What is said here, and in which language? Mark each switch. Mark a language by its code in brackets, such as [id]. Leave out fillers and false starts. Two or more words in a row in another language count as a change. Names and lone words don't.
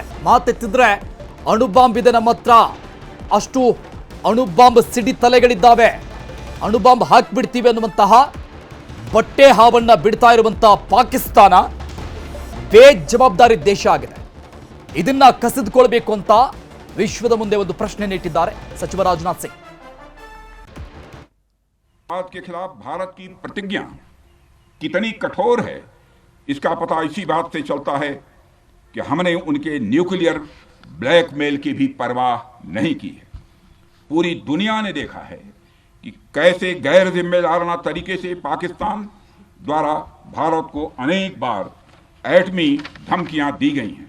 [kn] ಮಾತೆತ್ತಿದ್ರೆ ಅಣುಬಾಂಬ್ ಇದೆ ನಮ್ಮ ಹತ್ರ, ಅಷ್ಟು ಅಣುಬಾಂಬ್ ಸಿಡಿ ತಲೆಗಳಿದ್ದಾವೆ, ಅಣುಬಾಂಬ್ ಹಾಕಿಬಿಡ್ತೀವಿ ಅನ್ನುವಂತಹ ಬಟ್ಟೆ ಹಾವನ್ನ ಬಿಡ್ತಾ ಇರುವಂತಹ ಪಾಕಿಸ್ತಾನ ಬೇಜವಾಬ್ದಾರಿ ದೇಶ ಆಗಿದೆ. ಇದನ್ನ ಕಸಿದುಕೊಳ್ಬೇಕು ಅಂತ ವಿಶ್ವದ ಮುಂದೆ ಒಂದು ಪ್ರಶ್ನೆಯನ್ನಿಟ್ಟಿದ್ದಾರೆ ಸಚಿವ ರಾಜನಾಥ್ ಸಿಂಗ್. [hi] भारत के खिलाफ भारत की प्रतिज्ञा कितनी कठोर है, इसका पता इसी बात से चलता है कि हमने उनके [en] nuclear blackmail [hi] की भी परवाह नहीं की है। पूरी दुनिया ने देखा है कि कैसे गैर जिम्मेदाराना तरीके से पाकिस्तान द्वारा भारत को अनेक बार एटमी धमकियां दी गई हैं।